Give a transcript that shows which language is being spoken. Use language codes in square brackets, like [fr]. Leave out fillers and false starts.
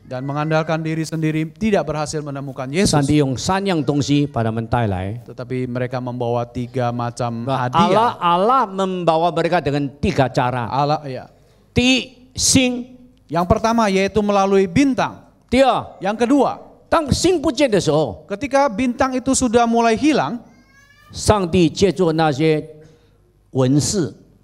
[id] dan mengandalkan diri sendiri tidak berhasil menemukan [zh] 上 [id] Yesus. [zh] 帝用3样东西把他们带来。 [id] Tetapi mereka membawa 3 macam hadiah. Allah membawa mereka dengan 3 cara. Allah, ya. [zh] 第一，星； [id] Yang pertama yaitu melalui bintang. [zh] 第二， [id] Yang kedua, [zh] 当星不见的时候， [id] ketika bintang itu sudah mulai hilang, [zh] 上帝借助那些文士，